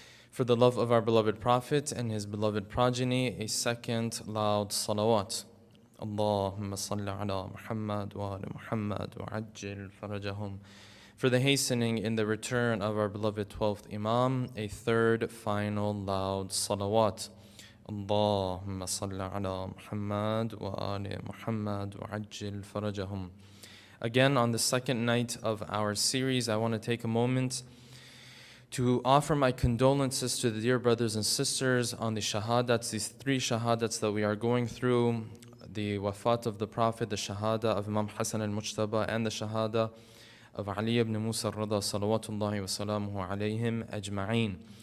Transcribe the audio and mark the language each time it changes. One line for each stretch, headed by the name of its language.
English: For the love of our beloved Prophet and his beloved progeny, a second loud salawat.
Arabic: اللهم صل على محمد وآل محمد وعجل فرجهم.
English: For the hastening in the return of our beloved 12th Imam, a third final loud salawat.
Arabic: اللهم صل على محمد وآل محمد وعجل فرجهم.
English: Again, on the second night of our series, I want to take a moment to offer my condolences to the dear brothers and sisters on the shahadats, these three shahadats that we are going through: the wafat of the Prophet, the shahada of Imam Hasan al-Mujtaba, and the shahada of Ali ibn Musa al-Rada salawatullahi wa salamuhu alayhim ajma'een.